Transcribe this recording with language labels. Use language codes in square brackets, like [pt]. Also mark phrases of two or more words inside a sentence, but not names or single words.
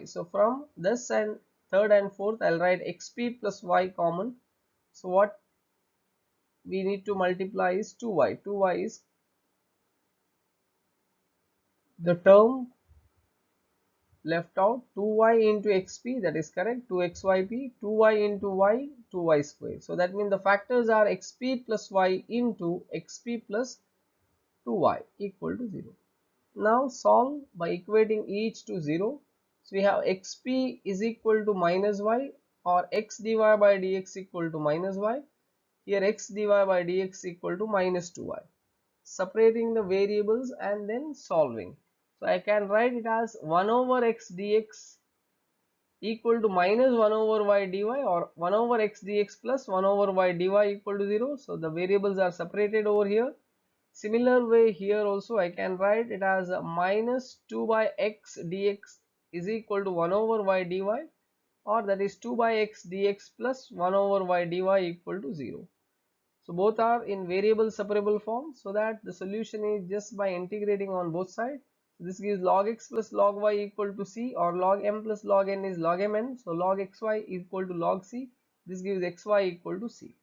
[en] So from this and third and fourth, I'll write xp plus y common. So what we need to multiply is 2y. 2y is the term left out. 2y into xp, that is correct, 2xyp, 2y into y, 2y square. So that means the factors are xp plus y into xp plus 2y equal to 0. Now solve by equating each to 0. So we have xp is equal to minus y, or x dy by dx equal to minus y. Here x dy by dx equal to minus 2y. Separating the variables and then solving. So I can write it as 1 over x dx equal to minus 1 over y dy, or 1 over x dx plus 1 over y dy equal to 0. So the variables are separated over here. Similar way here also I can write it as minus 2 by x dx is equal to 1 over y dy, or that is 2 by x dx plus 1 over y dy equal to 0. So both are in variable separable form, so that the solution is just by integrating on both sides. This gives log x plus log y equal to c, or log m plus log n is log mn. So log xy equal to log c. This gives xy equal to c.